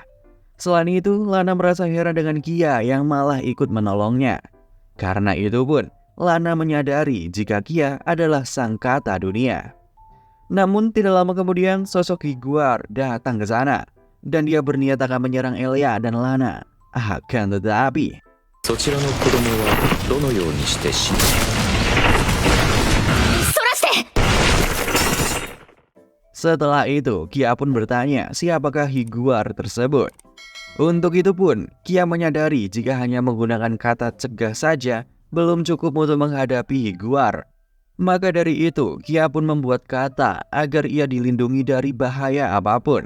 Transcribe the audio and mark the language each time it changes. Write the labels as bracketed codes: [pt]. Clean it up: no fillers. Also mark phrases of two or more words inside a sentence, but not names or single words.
[id] Selain itu, Lana merasa heran dengan Kia yang malah ikut menolongnya. Karena itu pun, Lana menyadari jika Kia adalah sang kata dunia. Namun tidak lama kemudian sosok Higuar datang ke sana dan dia berniat akan menyerang Elea dan Lana. Akan tetapi [ja] そちらの子供はどのようにして死んだ。そらして [id] Setelah itu Kia pun bertanya siapakah Higuar tersebut. Untuk itu pun Kia menyadari jika hanya menggunakan kata cegah saja belum cukup untuk menghadapi Higuar. Maka dari itu, Kia pun membuat kata agar ia dilindungi dari bahaya apapun.